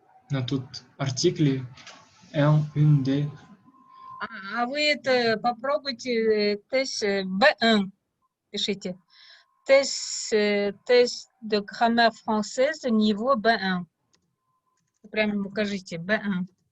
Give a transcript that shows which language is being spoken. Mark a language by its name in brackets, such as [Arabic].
[Russian] Но тут артикли L, une, D. А вы это попробуйте тест B1. Пишите. [French] Тест de grammaire française niveau B1. [Russian] Прямо укажите B1.